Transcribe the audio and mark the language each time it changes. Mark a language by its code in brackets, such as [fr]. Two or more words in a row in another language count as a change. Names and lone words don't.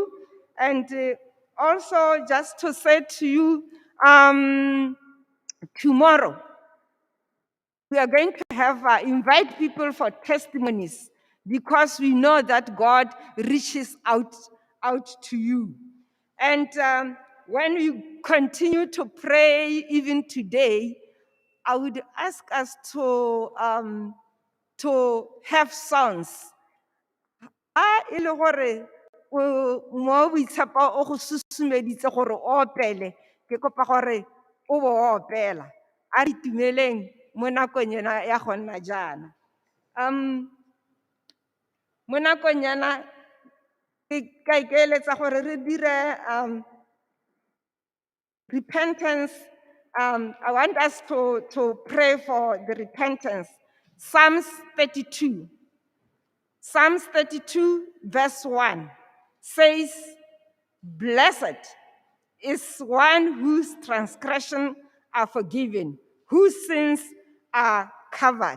[en] And also just to say to you, tomorrow, we are going to have invite people for testimonies because we know that God reaches out to you. And when we continue to pray even today, I would ask us to have songs. [tn] E le gore mo boitshepo o go susumeditse gore o opele, ke kopa gore o bo opela. A re itumeleng mo nakong ena ya go nna jaana. Mo nakong yana ke ka ikaeletsa gore re dire repentance. [en] I want us to pray for the repentance. Psalms 32. Psalms 32 verse 1 says, "Blessed is one whose transgressions are forgiven, whose sins are covered."